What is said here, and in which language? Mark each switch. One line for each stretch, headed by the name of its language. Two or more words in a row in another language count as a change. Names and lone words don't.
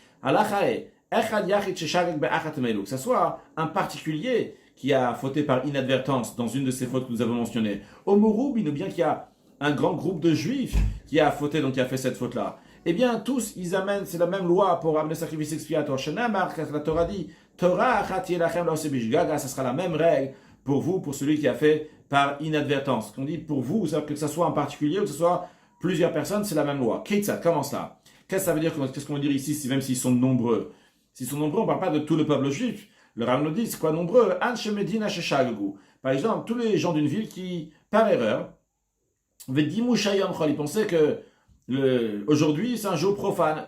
French: Que ce soit un particulier qui a fauté par inadvertance dans une de ces fautes que nous avons mentionnées, ou bien qu'il y a un grand groupe de juifs qui a fauté, donc qui a fait cette faute-là. Eh bien, tous, ils amènent, c'est la même loi pour amener le sacrifice expiatoire. La Torah dit,
Hebrew: תורה אחת יהלכם לו שבשגגה,
French: ça sera la même règle pour vous, pour celui qui a fait par inadvertance. Ce qu'on dit pour vous, que ce soit en particulier ou que ce soit plusieurs personnes, c'est la même loi. Ketzat, comment ça? Qu'est-ce que ça veut dire? Qu'est-ce qu'on veut dire ici, même s'ils sont nombreux? S'ils sont nombreux, on ne parle pas de tout le peuple juif. Le Rav nous dit, c'est quoi nombreux? Par exemple, tous les gens d'une ville qui, par erreur, ils pensaient que aujourd'hui c'est un jour profane.